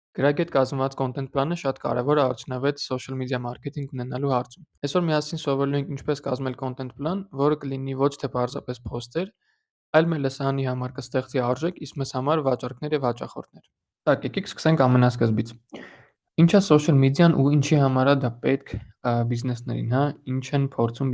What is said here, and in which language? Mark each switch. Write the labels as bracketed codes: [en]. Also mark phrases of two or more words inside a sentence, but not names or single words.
[hy] Գրագետ կազմված կոնտենտ պլանը շատ կարևոր է արդյունավետ [en] social media marketing [hy] ունենալու հարցում։ Այսօր միասին սովորելու ենք ինչպես կազմել կոնտենտ պլան, որը կլինի ոչ թե պարզապես post-եր, այլ մեր լսարանի համար կստեղծի արժեք, իսկ մեզ համար վաճառքներ եւ հաճախորդներ։ Так, եկեք սկսենք ամենասկզբից։ Ինչ է [en] social media- [hy] ն ու ինչի համար է դա պետք բիզնեսներին, հա, ինչ են փորձում